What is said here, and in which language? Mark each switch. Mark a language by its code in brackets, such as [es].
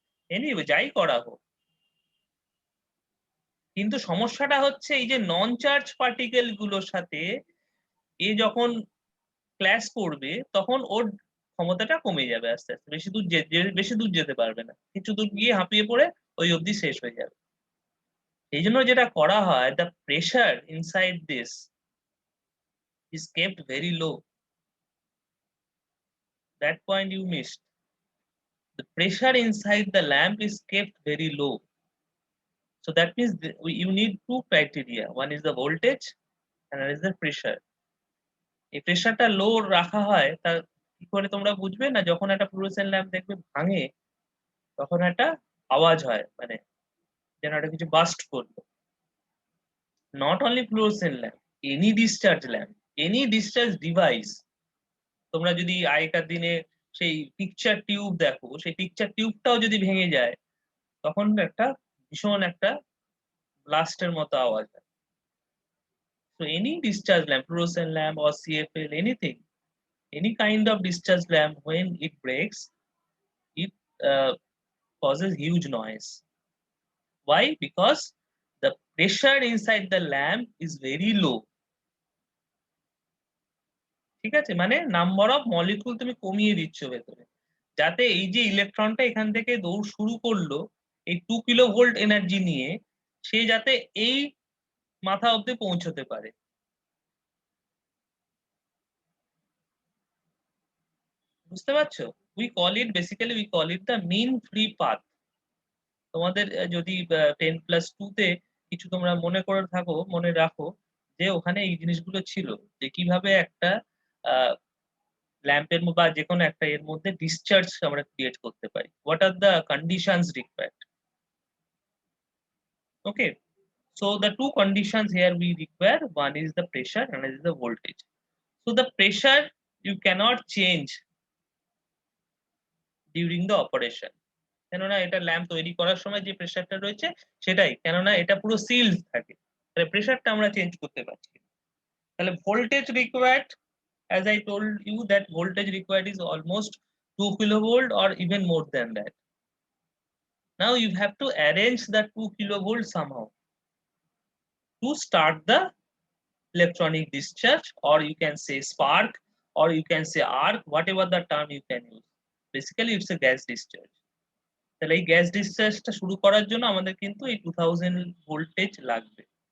[bn] Anyway যাই করা হোক, কিন্তু সমস্যাটা হচ্ছে এই যে নন চার্জ পার্টিকেল গুলোর সাথে এ যখন ক্ল্যাশ করবে তখন ওর ক্ষমতাটা কমে যাবে আস্তে আস্তে, বেশি দূর যেতে পারবে না, কিছু দূর গিয়ে হাঁপিয়ে পড়ে ওই অবধি শেষ হয়ে যাবে। এই জন্য যেটা করা হয়, [en] The pressure inside this is kept very low. That point you missed. The pressure inside the lamp is kept very low. So that means you need two criteria. One is the voltage and another is the pressure. [bn] এই প্রেশারটা লো রাখা হয়, তা কি করে তোমরা বুঝবে না, যখন একটা ফ্লুরোসেন্ট ল্যাম্প দেখবে ভাঙে তখন একটা আওয়াজ হয়, মানে যেন একটা কিছু বাস্ট করলো। [en] Not only fluorescent lamp, any discharge lamp, any discharge device. [bn] তোমরা যদি আগেকার দিনে সেই পিকচার টিউব দেখো, সেই পিকচার টিউবটাও যদি ভেঙে যায় তখন একটা ভীষণ একটা ব্লাস্টের মতো আওয়াজ হয়। [en] So any discharge lamp, fluorescent lamp or CFL, anything, any kind of discharge lamp, when it breaks, it causes huge noise. Why? Because the pressure inside the lamp is very low. [bn] ঠিক আছে, মানে number of molecule তুমি কমিয়ে দিচ্ছ ভেতরে, যাতে এই যে ইলেকট্রনটা এখান থেকে দৌড় শুরু করলো এই 2 কিলোভোল্ট এনার্জি নিয়ে, সে যাতে এই মাথা অব্দি পৌঁছতে পারে। বুঝতে পারছো? [en] we call it the mean free path. [bn] তোমাদের যদি 10+2 তে কিছু তোমরা মনে রাখো যে ওখানে এই জিনিসগুলো ছিল, যে কিভাবে একটা ল্যাম্পের বা যে কোনো একটা এর মধ্যে ডিসচার্জ আমরা ক্রিয়েট করতে পারি। [en] What are the conditions required? Okay, so the two conditions here we require, one is the pressure and another is the voltage. So the pressure you cannot change during the operation, [bn] কেননা এটা lamp তৈরি করার সময় যে প্রেসারটা রয়েছে সেটাই, কেননা এটা পুরো সিলড থাকে, তাহলে প্রেসারটা আমরা চেঞ্জ করতে পারছি না। তাহলে voltage required, [en] as I told you that voltage required is almost 2 kilovolt or even more than that. Now you have to arrange the 2 kilovolt somehow to start the electronic discharge, or you can say spark, or you can say arc, whatever the term you can use. Basically it's a gas discharge. [bn] তাহলে এই gas ডিসচার্জটা শুরু করার জন্য আমাদের কিন্তু এই 2000 voltage লাগবে।